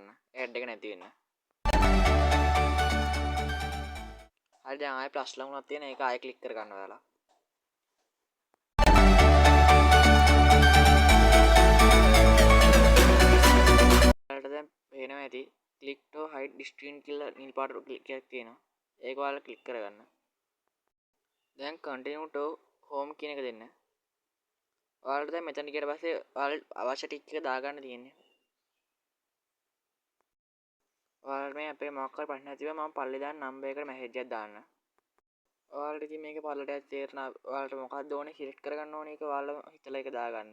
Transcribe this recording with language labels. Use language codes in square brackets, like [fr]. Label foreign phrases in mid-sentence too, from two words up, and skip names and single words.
[si] ඇඩ් එක නැති වෙන්න. හරි දැන් ආයෙ ප්ලස් ලකුණක් තියෙන ඒක ආයෙ ක්ලික් කරගන්න ඔයාලා. ඔයාලට දැන් පේනවා ඇති [en] click to hide screen [si] කියලා නිල් පාට ක්ලික් එකක් තියෙනවා. ඒක ඔයාලා ක්ලික් කරගන්න. දැන් [en] continue to home [si] කියන එක දෙන්න. ඔයාලට දැන් මෙතන ගියට පස්සේ ඔයාලට අවශ්‍ය ටික එක දාගන්න තියෙන්නේ. ඔයාලට මේ අපේ මොකක් හරි ප්‍රශ්න නැතිව මම පල්ලේ දාන නම්බර් එකට මැසේජ් එකක් දාන්න. ඔයාලට ඉතින් මේකේ පල්ලට තේරෙනවා ඔයාලට මොකක්ද ඕනේ සිලෙක්ට් කරගන්න ඕනේ ඒක ඔයාලා හිතලා ඒක දාගන්න.